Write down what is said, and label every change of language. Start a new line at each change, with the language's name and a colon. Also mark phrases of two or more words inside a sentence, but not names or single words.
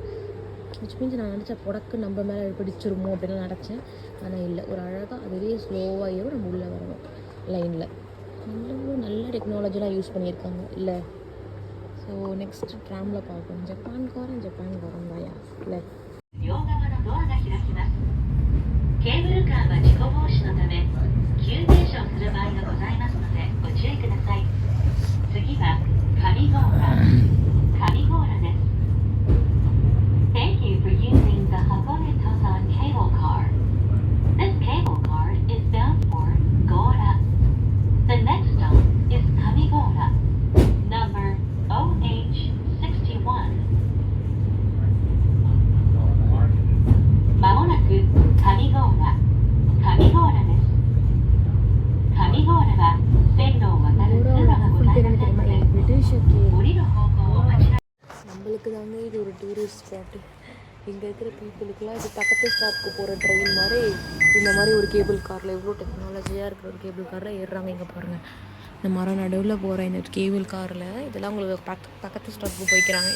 English: which means
Tamil: நான் நினச்சேன் புடக்கு நம்ம மேலே பிடிச்சிருமோ அப்படின்லாம் நினச்சேன். ஆனால் இல்லை, ஒரு அழகாக அதுவே ஸ்லோவாக ஏறும். நம்ம உள்ளே வரணும் லைனில். நல்ல டெக்னாலஜிலாம் யூஸ் பண்ணியிருக்காங்க இல்லை.
English: so next tram
Tamil: பார்ப்போம். ஜப்பான்காரன் தாயா இல்லை.
Japanese: 両側のドアが開きます。ケーブルカーは事故防止のため急停車をする場合がございますのでご注意ください。次は上郷浦です。
English: Thank you for using the Hakone Tosan cable car. This cable car is bound for Gora. The next stop is Kamigora, number OH61.
Japanese: まもなく上郷浦です。上郷浦は線路を渡る通路がございませんので、降りる方向を間違え。
Tamil: நம்மளுக்கு தாங்க இது ஒரு
English: tourist spot.
Tamil: இங்கே இருக்கிற பீப்புளுக்குலாம் இது பக்கத்து ஸ்டாப்க்கு போகிற ட்ரெயின் மாதிரி இந்த மாதிரி ஒரு கேபிள் காரில் எவ்வளோ டெக்னாலஜியாக இருக்கிற ஒரு கேபிள் காரில் ஏறுறாங்க. இங்கே பாருங்கள், இந்த மரம் நடுவில் போகிற இந்த கேபிள் காரில் இதெல்லாம் உங்களுக்கு பக்கத்து ஸ்டாப்புக்கு போய்க்கிறாங்க.